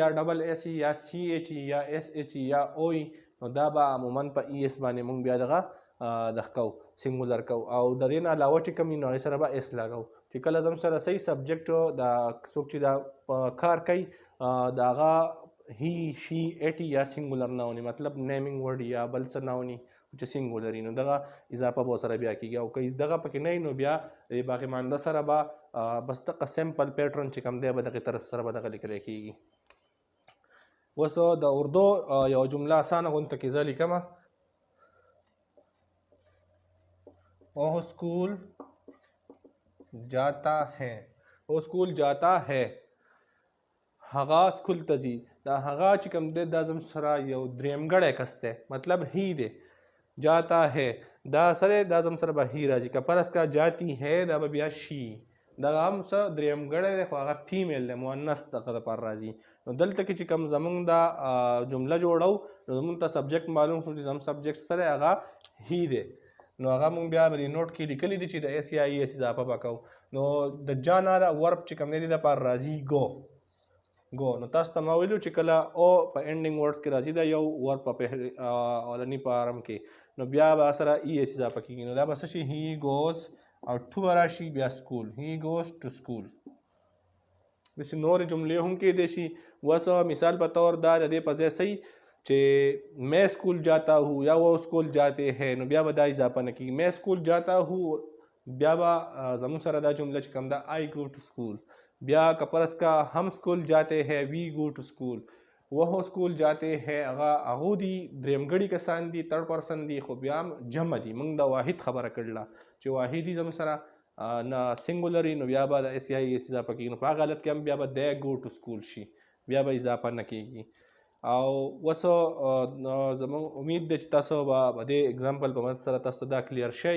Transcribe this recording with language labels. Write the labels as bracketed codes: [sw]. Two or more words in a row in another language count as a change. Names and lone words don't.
[ps] ډبل SE یا CHE یا SHE یا OE نو دا به عموما په ES باندې مونږ بیا دغه دغه کوو سینګولر کوو او د دې نه علاوه چې کوم وي نو هغې سره به اس لګوو چې کله زموږ سره صحیح سبجیکټ د څوک چې دا کار کوي د هغه هی شي ایټي یا سینګولر نه ونی مطلب [en] naming word [ps] یا بل څه نه ونی چې سینګولر نو دغه اضافه به سره بیا کیږي او که دغه پکې نه نو بیا د باقي مانده سره به بس دغه [en] simple pattern [ps] چې کوم دی به دغه طرز سره به دغه لیکل کیږي. اوس د اردو یو جمله اسانه غونته کې زه لیکمه [ur] وہ اسکول جاتا ہے. وہ اسکول جاتا ہے [ps] هغه اسکول ته ځي. دا هغه چې کوم دی دا زموږ سره یو درېیمګړی کس دی مطلب هی دی. [ur] جاتا ہے [ps] دا سره دا زموږ سره به هی راځي که فرض کا [ur] جاتی ہے [ps] دا به بیا شي دا هم څه درېیمګړی دی خو هغه فیمیل دی مؤنث دغه دپاره راځي. نو دلته کې چې کوم زموږ دا جمله جوړو نو زموږ ته سبجیکټ معلوم شو چې زموږ سبجیکټ سره هغه هی دی نو هغه مونږ بیا په دې نوټ کې لیکلی دي چې د اس یا ES اضافه به کوو. نو د جا نه د ورب چې کوم دی د دپاره راځي ګو نو تاسو ته ما ویلو چې کله او په [en] ending words [ps] کې راځي دا یو ورب په اولني فارم کې نو بیا به سره ES اضافه کېږي نو دا به څه شي [en] he goes [ps] او ټو به راشي بیا سکول [en] he goes to school. [ps] داسې نورې جملې هم کېدی شي. اوس مثال په طور دا د دې په ځای صحیح چې [ur] میں اسکول جاتا ہوں [ps] یا [ur] وہ اسکول جاتے ہیں [ps] نو بیا به دا اضافه نه کېږي. [ur] میں اسکول جاتا ہوں [ps] بیا به زموږ سره دا جمله چې کوم ده [en] I go to school. [ur] بیا که فرض کا ہم اسکول جاتے ہیں [en] we go to school. [ur] وہ اسکول جاتے ہیں [ps] هغه دي درېیمګړي کسان دي [en] third person [ps] دي خو بیا هم جمع دي. موږ د واحد خبره کړله چې واحد دي زموږ سره نه سینګولر نو بیا به د اس یا ES اضافه کېږي نو په هغه حالت کې هم بیا به [en] they go to school [ps] شي بیا به اضافه نه کېږي. او اوس زموږ امید دی چې تاسو به دې اگزامپل په مدد سره تاسو دا کلیر شئ.